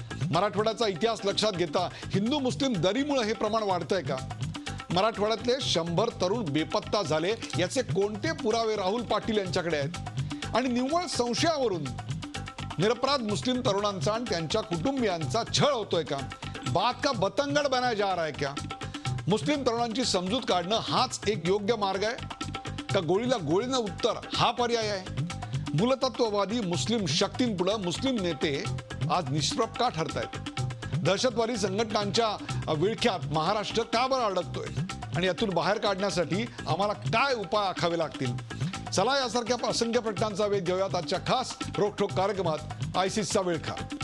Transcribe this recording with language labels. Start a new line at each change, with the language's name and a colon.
Marathi: मराठवाड्याचा इतिहास लक्षात घेता हिंदू मुस्लिम दरीमुळे हे प्रमाण वाढतंय का? मराठवाड्यातले 100 तरुण बेपत्ता झाले याचे कोणते पुरावे राहुल पाटील यांच्याकडे आहेत? आणि निव्वळ संशयावरून निरपराध मुस्लिम तरुणांचा आणि त्यांच्या कुटुंबियांचा छळ होतोय का?
Hindi: बात का बतंगड बनाया जा रहा है क्या?
Marathi: मुस्लिम तरुणांची समजूत काढणं हाच एक योग्य मार्ग आहे का गोळीला गोळीनं उत्तर हा पर्याय आहे? मूलतत्ववादी मुस्लिम शक्तींपुढे मुस्लिम नेते आज निष्प्रभ का ठरतायत? दहशतवादी संघटनांच्या विळख्यात महाराष्ट्र का बरं अडकतोय आणि यातून बाहेर काढण्यासाठी आम्हाला काय उपाय आखावे लागतील? चला यासारख्या असंख्य प्रश्नांचा वेध घेऊयात आजच्या खास रोखोक कार्यक्रमात आयसिसचा विळखा.